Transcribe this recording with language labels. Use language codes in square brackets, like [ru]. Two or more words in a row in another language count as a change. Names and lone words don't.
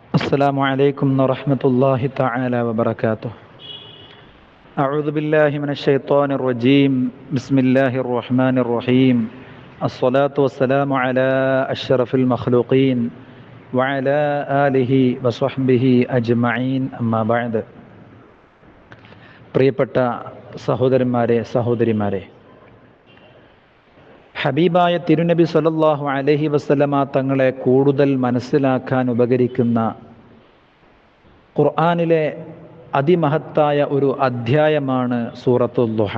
[ar] السلام عليكم ورحمة الله تعالى وبركاته. أعوذ بالله من الشيطان الرجيم. بسم الله الرحمن الرحيم. الصلاة والسلام على أشرف المخلوقين وعلى آله وصحبه أجمعين أما بعد. [ml] പ്രിയപ്പെട്ട സഹോദരന്മാരെ സഹോദരിമാരെ, ഹബീബായ തിരുനബി [ar] صلى الله عليه وسلم [ml] തങ്ങളെ കൂടുതൽ മനസ്സിലാക്കാൻ ഉപകരിക്കുന്ന ഖുർആനിലെ അതിമഹത്തായ ഒരു അധ്യായമാണ് സൂറത്തുൽ ദുഹ.